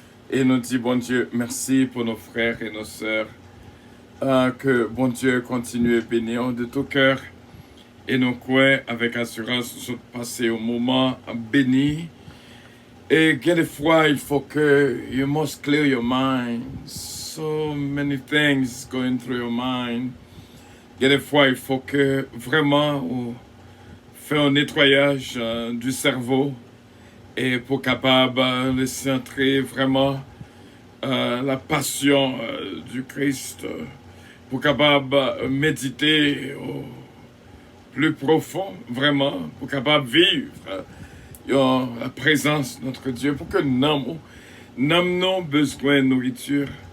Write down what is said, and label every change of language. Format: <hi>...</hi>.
<fr>Et nous disons, bon Dieu, merci pour nos frères et nos sœurs. Que bon Dieu continue à bénir de tout cœur. Et nous croyons avec assurance nous sommes passés au moment béni. Et quelquefois, il faut que</fr> <en>you must clear your mind. So many things going through your mind.</en> <fr>Quelquefois, il faut que vraiment faire un nettoyage du cerveau et pour capable laisser entrer vraiment la passion du Christ, pour capable méditer au plus profond, vraiment, pour capable vivre la présence de notre Dieu, pour que nous n'avons besoin de nourriture.</fr>